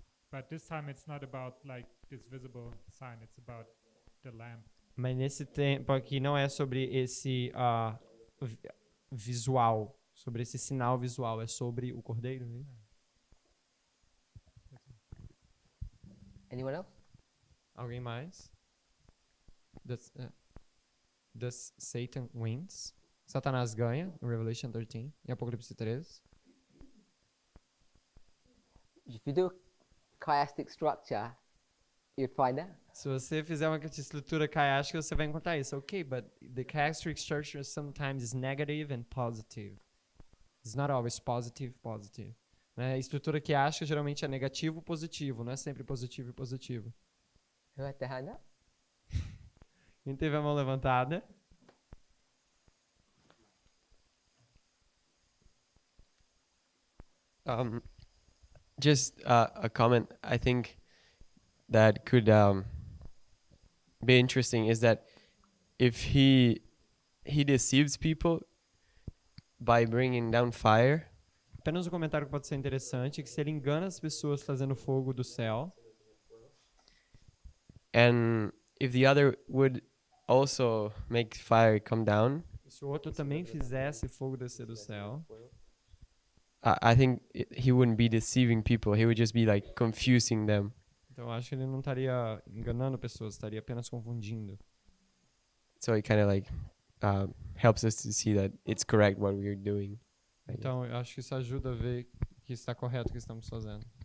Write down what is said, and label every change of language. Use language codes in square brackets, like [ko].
[en] But this time it's not about like this visible sign. It's about the lamb. [pt] Mas nesse tempo aqui não é sobre esse visual, sobre esse sinal visual, é sobre o cordeiro. Né? [en] Anyone else? [pt] Alguém mais? [en] Does Satan wins? [pt] Satanás ganha, em Revelation 13, em Apocalipse 13. [en] If you do a chiastic structure, you'd find out. [pt] Se você fizer uma estrutura chiástica, você vai encontrar isso. [en] Ok, but the chiastic structure sometimes is negative and positive. It's not always positive. [pt] Né? A estrutura chiástica geralmente é negativo, positivo, não é sempre positivo e positivo. [en] Who had their hand up? [pt] Quem teve a mão levantada? [en] Just a comment I think that could be interesting is that if he deceives people by bringing down fire. [pt] Apenas um comentário que pode ser interessante é que se ele engana as pessoas trazendo fogo do céu. [en] And if the other would also make fire come down. [pt] Se o outro também fizesse fogo descer do céu. [en] I think he wouldn't be deceiving people. He would just be like confusing them. [pt] Então acho que ele não estaria enganando pessoas, estaria apenas confundindo. [en] So it kind of like helps us to see that it's correct what we're doing. [pt] Então eu acho que isso ajuda a ver que está correto o que estamos fazendo.